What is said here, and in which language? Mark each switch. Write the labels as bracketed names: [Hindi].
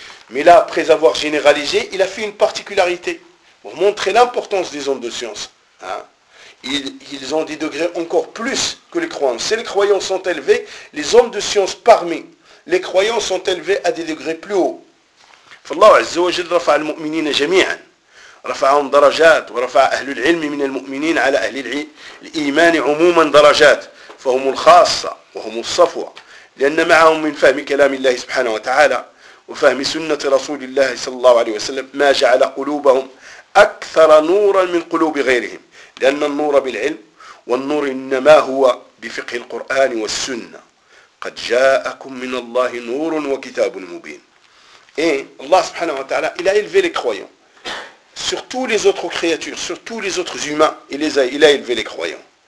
[French] Mais là, après avoir généralisé, il a fait une particularité pour montrer l'importance des hommes de science. Hein? Ils ont des degrés encore plus que les croyants. Si les croyants sont élevés, les hommes de science parmi les croyants sont élevés à des degrés plus hauts. [Arabic] فالله عز وجل رفع المؤمنين جميعا. رفعهم درجات ورفع أهل العلم من المؤمنين على أهل الإيمان عموما درجات. فهم الخاصة وهم الصفوة لأن معهم من فهم كلام الله سبحانه وتعالى وفهم سنة رسول الله صلى الله عليه وسلم ما جعل قلوبهم أكثر نورا من قلوب غيرهم لأن النور بالعلم والنور إنما هو بفقه القرآن والسنة قد جاءكم من الله نور وكتاب مبين. الله سبحانه وتعالى إلى [French] élevé les croyants sur tous les autres créatures, sur tous les autres humains, il a élevé les croyants.